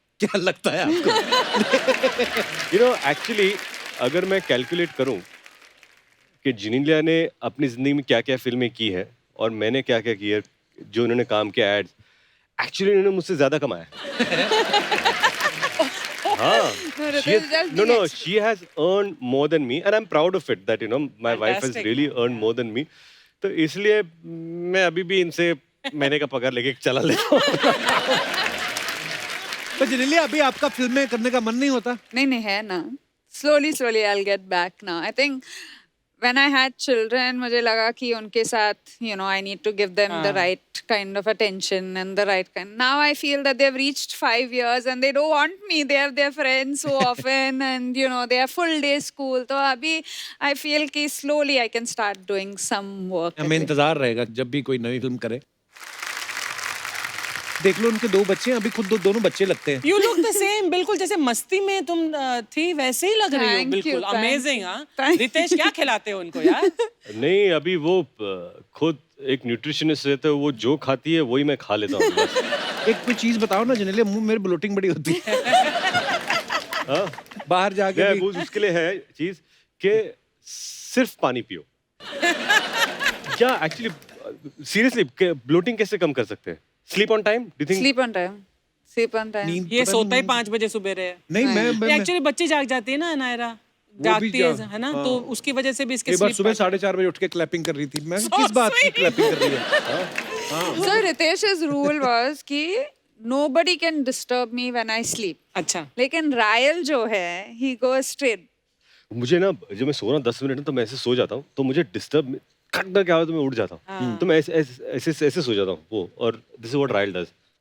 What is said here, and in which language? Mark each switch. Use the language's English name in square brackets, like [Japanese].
[Hindi] क्या लगता है आपको? एक्चुअली अगर मैं कैलकुलेट करूं कि जेनेलिया ने अपनी जिंदगी में क्या क्या फिल्में की है और मैंने क्या क्या किया, जो उन्होंने काम किया एड्स, एक्चुअली उन्होंने मुझसे ज्यादा कमाया। [English] हाँ, she has earned more than me and I'm proud of it that my wife has really earned more than me. [Hindi] तो इसलिए मैं अभी भी इनसे महीने का पगार लेके चला लेता हूँ। तो जेनेलिया, अभी आपका फिल्में करने का मन नहीं होता? नहीं है ना। [English] Slowly I'll get back now. I think when I had children, [Hindi] मुझे लगा कि उनके साथ, [English] I need to give them the right kind of attention and the right kind. Now I feel that they've reached 5 years and they don't want me. They have their friends so often and, they have full day school. [Hindi] तो अभी [English] I feel कि slowly I can start doing some work. [Hindi] हमें इंतजार रहेगा जब भी कोई नई फिल्म करे। देख लो, उनके 2 बच्चे हैं, अभी खुद दोनों बच्चे लगते हैं। [English] You look the same, [Hindi] बिल्कुल जैसे मस्ती में तुम थी वैसे ही लग रही हो। बिल्कुल अमेजिंग। हाँ, रितेश क्या खिलाते हो उनको यार? नहीं, अभी वो खुद एक न्यूट्रिशनिस्ट रहता है, वो जो खाती है वही मैं खा लेता हूँ। एक कोई चीज बताओ ना जेनेलिया, मुंह मेरे ब्लोटिंग बड़ी होती है। बाहर जाके भी। उसके लिए है चीज कि सिर्फ पानी पियो। क्या एक्चुअली सीरियसली ब्लोटिंग कैसे कम कर सकते हैं? [English] Sleep on time? Do you think? Sleep on time. [Hindi] ये सोता ही 5 बजे सुबह है। नहीं, मैं एक्चुअली बच्ची जाग जाती है ना, नायरा जागती है ना, तो उसकी वजह से भी इसके एक बार सुबह 4:30 बजे उठ के क्लैपिंग कर रही थी। मैं किस बात की क्लैपिंग कर रही है? [English] So Ritesh's rule was कि nobody can disturb me when I sleep. [Hindi] अच्छा। लेकिन रायल जो है, [English] he goes straight. [Hindi] मुझे ना, जब मैं सो रहा हूँ 10 मिनट में, तो मैं ऐसे सो जाता हूँ, तो मुझे डिस्टर्ब खटना क्या हो तो मैं उठ जाता हूँ। तो मैं ऐसे सो जाता हूँ वो। और [English] This is what Rahyl does.